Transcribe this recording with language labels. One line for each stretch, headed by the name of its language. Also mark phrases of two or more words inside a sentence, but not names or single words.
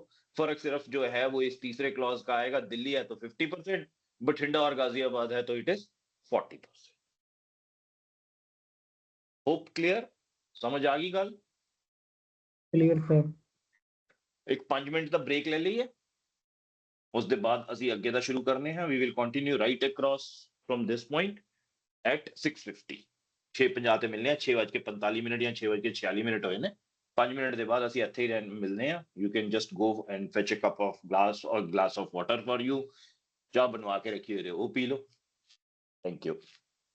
Hindi: फर्क सिर्फ जो है वो इस तीसरे क्लॉज का आएगा। दिल्ली है तो 50%, बठिंडा और गाजियाबाद है तो
English: it is
Hindi: 40%।
English: hope clear?
Punjabi: ਸਮਝ ਆ ਗਈ ਗੱਲ?
English: clear sir.
Hindi: एक 5 मिनट का ब्रेक ले लीजिए, उसके बाद
Punjabi: ਅਸੀਂ ਅੱਗੇ ਦਾ ਸ਼ੁਰੂ ਕਰਨੇ ਹਾਂ।
English: we will continue right across from this point at 6:50।
Punjabi: 6:50 ਤੇ ਮਿਲਨੇ ਆ, 6:45 ਜਾਂ 6:46 ਹੋਏ ਨੇ। 5 ਮਿੰਟ ਦੇ ਬਾਅਦ ਅਸੀਂ ਇੱਥੇ ਹੀ ਮਿਲਨੇ ਆ।
English: you can just go and fetch a cup of glass or glass of water for you।
Punjabi: ਚਾਹ ਬਣਵਾ ਕੇ ਰੱਖੀ ਹੋਈ ਹੈ ਉਹ ਪੀ ਲਓ।
English: Thank you।